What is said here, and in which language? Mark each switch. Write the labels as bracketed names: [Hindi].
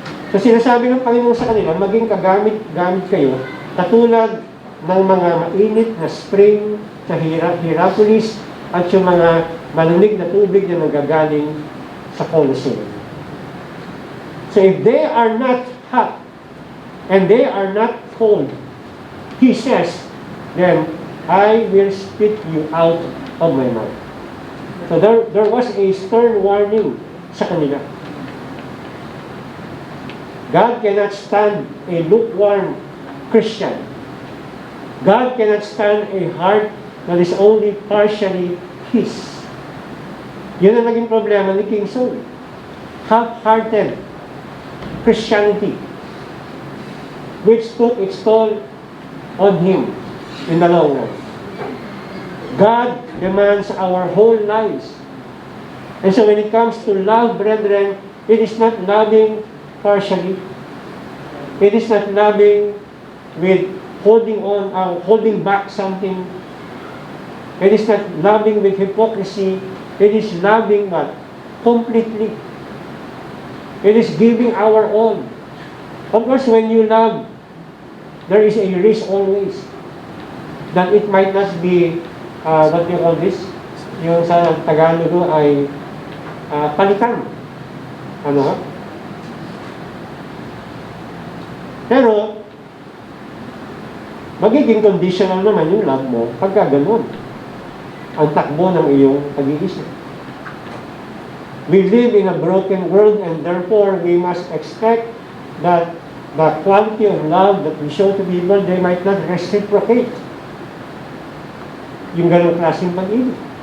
[Filipino] So sinasabi ng Panginoon sa kanila, maging gamit kayo, katulad ng mga mainit na spring sa Hierapolis at yung mga malamig na tubig na nagagaling sa Colosseum. [English] So if they are not hot and they are not cold, He says, then I will spit you out of my mouth. So there was a stern warning [Filipino] sa kanila. [English] God cannot stand a lukewarm Christian. God cannot stand a heart that is only partially His. [Filipino] Yun ang naging problema ni King Saul. [English] Half-hearted Christianity, which took its toll on him in the long run. God demands our whole lives. And so when it comes to love, brethren, it is not loving partially. It is not loving with holding back something. It is not loving with hypocrisy. It is loving what? Completely. It is giving our all. Of course, when you love, there is a risk always that it might not be what you call this, [Filipino] yung sa Tagalog ay palitan. Ano? Pero, magiging conditional naman yung love mo pagka ganun ang takbo ng iyong pag-iisip. [English] We live in a broken world and therefore we must expect that the quality of love that we show to people, they might not reciprocate [Filipino] yung ganong klaseng pag-ibig.